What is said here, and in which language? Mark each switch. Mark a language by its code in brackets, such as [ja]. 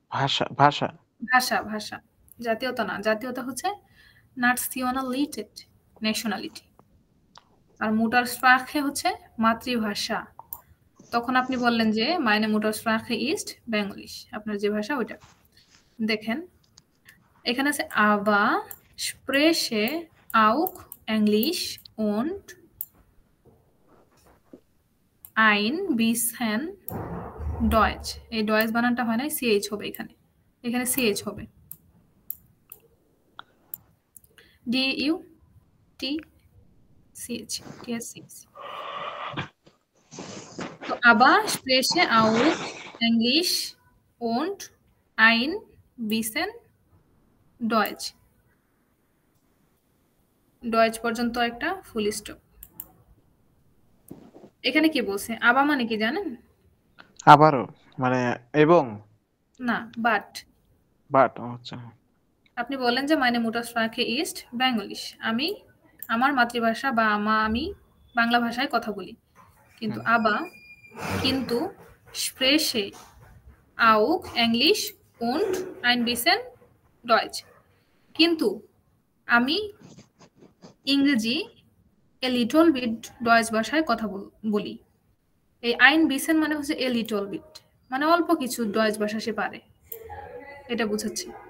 [bn] ভাষা ভাষা ভাষা, ভাষা। জাতীয়তা না, জাতীয়তা হচ্ছে নাশনালিটেট, ন্যাশনালিটি। আর মুটারস্প্রাখে হচ্ছে মাতৃভাষা। তখন আপনি বললেন যে [de] meine Muttersprache ist Benglisch, [bn] আপনার যে ভাষা ওইটা। দেখেন এখানে আছে [de] aber spreche auch Englisch und ein bisschen Deutsch। [bn] এই ডয়েচ বানানটা হয় না, সিএইচ হবে এখানে, এখানে সিএইচ হবে। D U T CH, টিএসসিএইচ। [de] তো aber spreche auch Englisch und ein bisschen Deutsch। [bn] Deutsch পর্যন্ত একটা ফুল স্টপ। এখানে কি বলছে? আবা মানে কি জানেন? আবারও মানে এবং না, বাট। আচ্ছা। আপনি বলেন যে [de] meine Muttersprache ist Benglisch, [bn] আমি আমার মাতৃভাষা বা আমি বাংলা ভাষায় কথা বলি। কিন্তু কিন্তু [de] spreche auch Englisch und ein bisschen Deutsch, [bn] কিন্তু আমি ইংরেজি [en] a little bit [bn] Deutsch ভাষায় কথা বলি। এই [de] ein bisschen [bn] মানে হচ্ছে [en] a little bit, [bn] মানে অল্প কিছু ডয়েচ ভাষা সে পারে, এটা বোঝাচ্ছে।